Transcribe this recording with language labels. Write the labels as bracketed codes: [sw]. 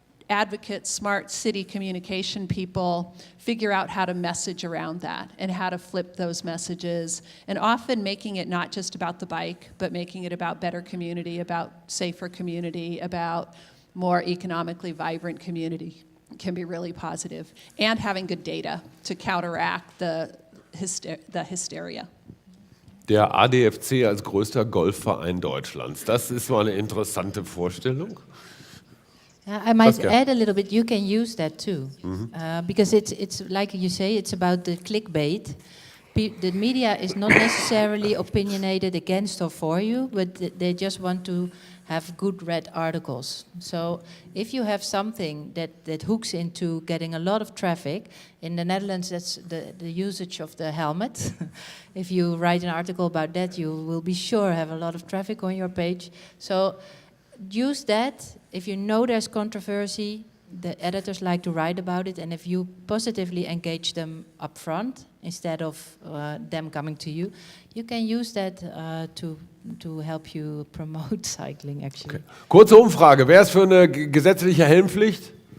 [en] advocates, smart city communication people figure out how to message around that and how to flip those messages, and often making it not just about the bike, but making it about better community, about safer community, about more economically vibrant community can be really positive, and having good data to counteract the hysteria. [de] Der ADFC als größter Golfverein Deutschlands. Das ist so eine interessante Vorstellung. [en] I might add a little bit. You can use that too, because it's like you say. It's about the clickbait. The media is not necessarily opinionated against or for you, but they just want to have good read articles. So if you have something that hooks into getting a lot of traffic, in the Netherlands that's the usage of the helmet. If you write an article about that, you will be sure have a lot of traffic on your page. So use that. If you know there's controversy, the editors like to write about it, and if you positively engage them up front instead of them coming to you, you can use that to help you promote cycling, actually. Okay. [de] Kurze Umfrage, wer ist für eine gesetzliche Helmpflicht?